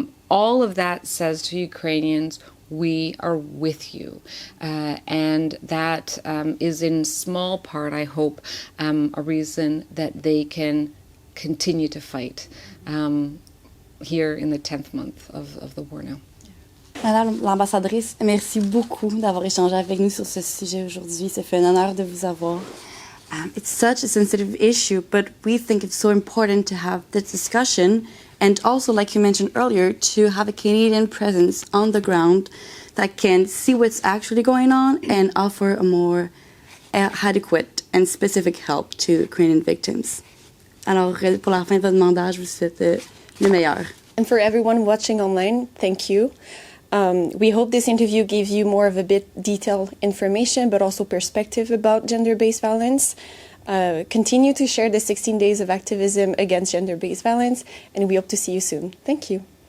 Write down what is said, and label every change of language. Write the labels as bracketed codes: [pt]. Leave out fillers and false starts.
[en] All of that says to Ukrainians, we are with you, and that is in small part, I hope, a reason that they can continue to fight. Here in the 10th month of the war now. [fr] Madame l'ambassadrice, merci beaucoup d'avoir échangé avec nous sur ce sujet aujourd'hui. Ça fait un honneur de vous avoir. [en] It's such a sensitive issue, but we think it's so important to have this discussion and also, like you mentioned earlier, to have a Canadian presence on the ground that can see what's actually going on and offer a more adequate and specific help to Ukrainian victims. [fr] Alors, pour la fin de votre mandat, je vous souhaite le meilleur. [en] And for everyone watching online, thank you. We hope this interview gave you more of a bit detailed information, but also perspective about gender-based violence. Continue to share the 16 days of activism against gender-based violence, and we hope to see you soon. Thank you.